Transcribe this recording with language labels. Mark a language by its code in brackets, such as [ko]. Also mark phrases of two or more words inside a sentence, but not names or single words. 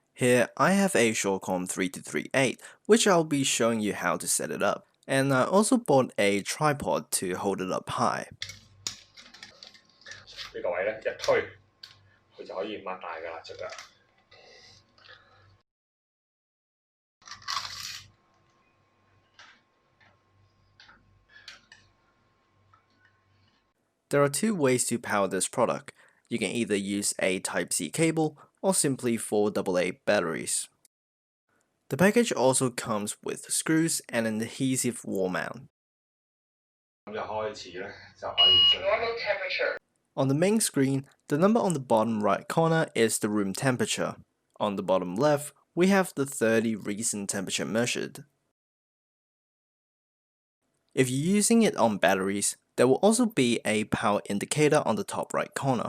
[en] Here I have a SURECOM 3238, which I'll be showing you how to set it up. And I also bought a tripod to hold it up high. [yue] 呢個位咧一推，佢就可以擘大㗎啦隻腳。 [en] There are two ways to power this product. You can either use a Type-C cable or simply 4 AA batteries. The package also comes with screws and an adhesive wall mount. [yue] 咁就開始咧就可以進行。 [en] On the main screen, the number on the bottom right corner is the room temperature. On the bottom left, we have the 30 recent temperature measured. If you're using it on batteries, there will also be a power indicator on the top right corner.